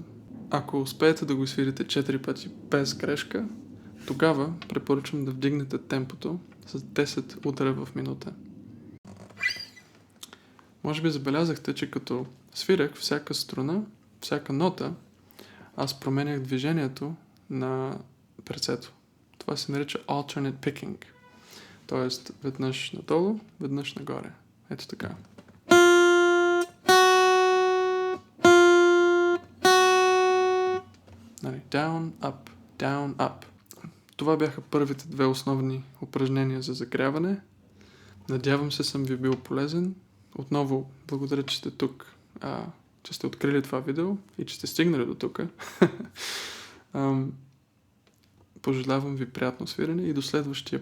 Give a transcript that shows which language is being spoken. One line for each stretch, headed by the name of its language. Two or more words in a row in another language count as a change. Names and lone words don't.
Bulgarian: Ако успеете да го свирите 4 пъти без грешка, тогава препоръчвам да вдигнете темпото с 10 удара в минута. Може би забелязахте, че като свирах всяка струна, всяка нота, аз променях движението на прецето. Това се нарича
English: alternate picking.
Bulgarian: Тоест, веднъж надолу, веднъж нагоре. Ето така.
English: Down, up, down, up.
Bulgarian: Това бяха първите 2 основни упражнения за загряване. Надявам се съм ви бил полезен. Отново благодаря, че сте тук, че сте открили това видео и че сте стигнали до тук. Пожелавам ви приятно свирене и до следващия път.